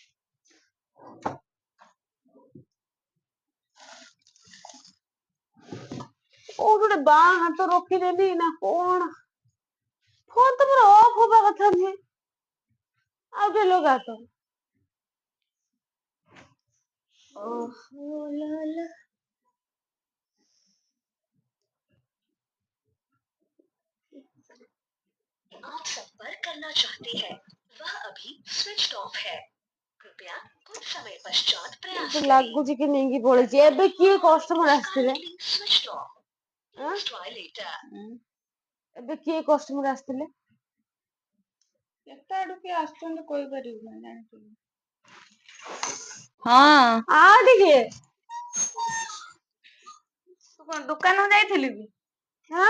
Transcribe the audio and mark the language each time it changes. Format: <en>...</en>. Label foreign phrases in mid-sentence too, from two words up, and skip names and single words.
<or>କୋଉଠି ଗୋଟେ ବାଁ ହାତ ରଖିଦେଲି ନା କଣ? ଫୋନ ତ ମୋର ଅଫ୍ ହବା କଥା ନୁହେଁ ଆଉ ଟିକେ ଲଗା ତ। ଓହୋ ଲୋ ଲୋ।</or> <hi>आप संपर्क करना चाहते हैं वह अभी</hi> <en>switch off</en> <hi>है कृपया कुछ समय पश्चात प्रयास</hi> <or>ମତେ</or> <hi>करें</hi> <or>ଲାଗୁଛି କି ନେଇକି ପଳେଇଛି ଏବେ କିଏ କଷ୍ଟମର ଆସିଥିଲେ?</or> <en>switch off</en> <or>ଆଁ?</or> <en>try later</en> <or>ଏବେ କିଏ କଷ୍ଟମର ଆସିଥିଲେ? କେତେ ଆଡୁ କିଏ ଆସୁଛନ୍ତି କହିପାରିବୁ ନା ଜାଣିଛୁ। ହଁ। ଆ ଟିକେ ତୁ କଣ ଦୋକାନକୁ ଯାଇଥିଲୁ କି? ଆଁ</or>